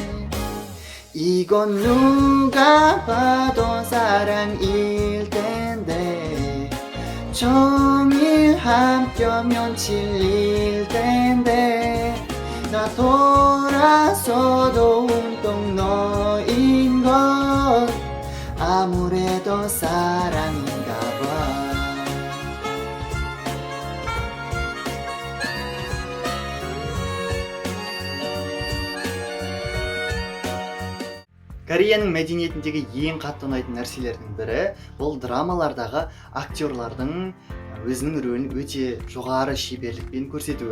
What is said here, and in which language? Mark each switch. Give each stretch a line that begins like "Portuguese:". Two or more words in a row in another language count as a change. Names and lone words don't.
Korean: 이건 누가 봐도 사랑일 텐데 종일 함께면 질릴 텐데 나 돌아서도 온통 너인 건 아무래도 사랑인가 봐.
Kazakh: Кореяның мәдениетіндегі ең қатты ұнайтын нәрселердің бірі бұл драмалардағы актерлардың өзінің рөлін өте жоғары шеберлікпен көрсетуі.